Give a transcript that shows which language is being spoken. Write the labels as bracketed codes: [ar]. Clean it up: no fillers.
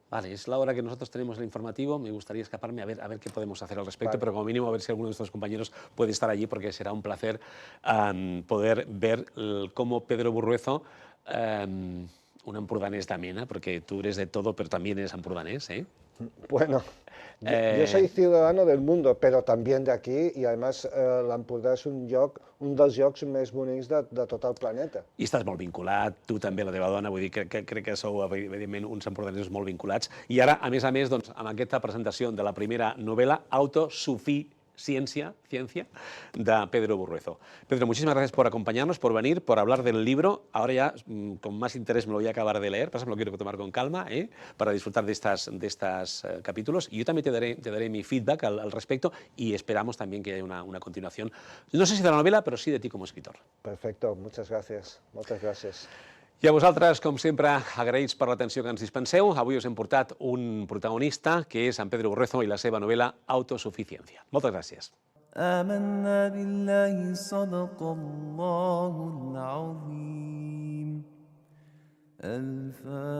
[es] Vale, es la hora que nosotros tenemos el informativo. Me gustaría escaparme a ver qué podemos hacer al respecto, pero como mínimo a ver si alguno de nuestros compañeros puede estar allí, porque será un placer poder ver cómo Pedro Burruezo, un empordanés [ca] de mena, [es] porque tú eres de todo, pero también eres empordanés, ¿eh? Bueno, yo soy ciudadano del mundo, pero también de aquí, [ca] i además l'Empordà és un dels llocs més bonics de tot el planeta. I estàs molt vinculat, tu també, la teva dona, vull dir que crec que sou, evidentment, uns empordanesos molt vinculats. I ara, a més, doncs, amb aquesta presentació de la primera novel·la, Autosuficiencia, de Pedro Burruezo. [es] Pedro, muchísimas gracias por acompañarnos, por venir, por hablar del libro. Ahora ya, con más interés, me lo voy a acabar de leer, pasa, me lo quiero tomar con calma, para disfrutar de estos capítulos. Y yo también te daré mi feedback al respecto y esperamos también que haya una continuación, no sé si de la novela, pero sí de ti como escritor. Perfecto, muchas gracias. [ca] Moltes gràcies. I a vosaltres, com sempre, agraïts per l'atenció que ens dispenseu. Avui us hem portat un protagonista, que és en Pedro Burruezo i la seva novel·la Autosuficiencia. Moltes gràcies. آمنا بالله صدق الله العظيم الفاتحة